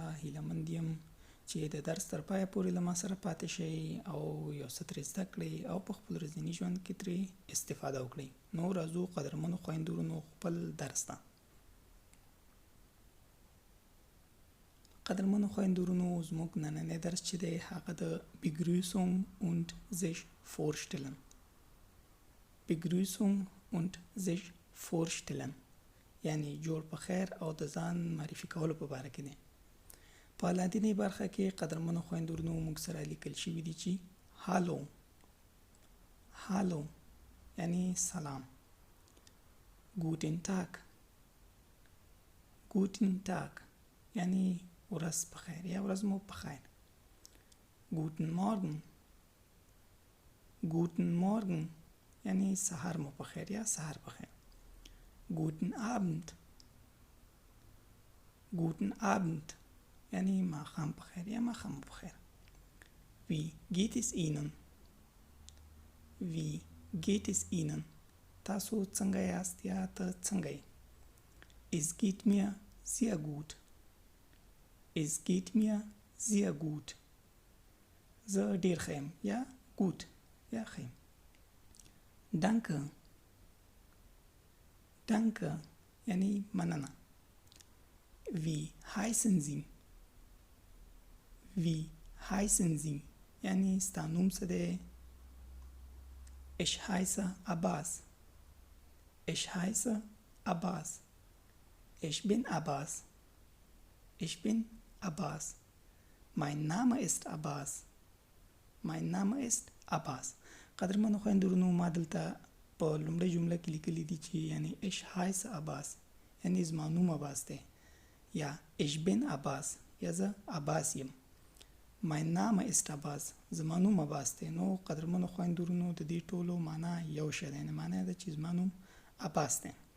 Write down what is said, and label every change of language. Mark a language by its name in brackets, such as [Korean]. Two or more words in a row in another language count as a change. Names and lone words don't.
[Pashto] هیلهمند یم چې د درس تر پایه پورې له ما سره پاتې شئ او یو څه ترې زده کړئ او په خپل ورځني ژوند کې ترې استفاده وکړئ. نو راځو قدرمنو خویندو ورونو خپل درس ته. قدرمنو خویندو ورونو، زموږ نننی درس چې دی هغه د [German] Begrüßung und sich vorstellen. Begrüßung und sich vorstellen [Pashto] یعنی جوړ په خیر او د ځان معرفي کولو په باره کې دی. په لاندینۍ برخه کې قدرمنو خویندو ورونو موږ سره لیکل شوي دي چې هالو یعنی سلام، [German] Guten Tag [Pashto] یعنی ورځ په خیر یا ورځ مو په خیر. [German] Guten Morgen [Pashto] یعنی سهار مو په خیر یا سهار په خیر. [German] Guten Abend [Pashto] یعنی ماښام په خیر یا ماښام په خیر. [German] Wie geht es Ihnen [Pashto] تاسو څنګه یاست یا ته څنګه یې. [German] Es geht mir sehr gut [Pashto] زه ډیر ښه یم یا gut یا ښه یم. Danke یعنی مننه. [German] Wie heißen Sie [Pashto] یعنی ستا نوم څه دی. [German] Ich heiße Abbas. Ich bin Abbas. Mein Name ist Abbas. [Pashto] قدرمنو خویندو ورونو، ما دلته په لومړۍ جمله کې لیکلي دي چې یعنی [German] Ich heiße Abbas [Pashto] یعنی زما نوم عباس دی، یا [German] Ich bin Abbas [Pashto] یا زه عباس یم. [German] Mein Name ist Abbas [Pashto] زما نوم عباس دی. نو قدرمنو خویندو ورونو، د دې ټولو معنا یو شی دی، معنا ده چې زما نوم عباس دی.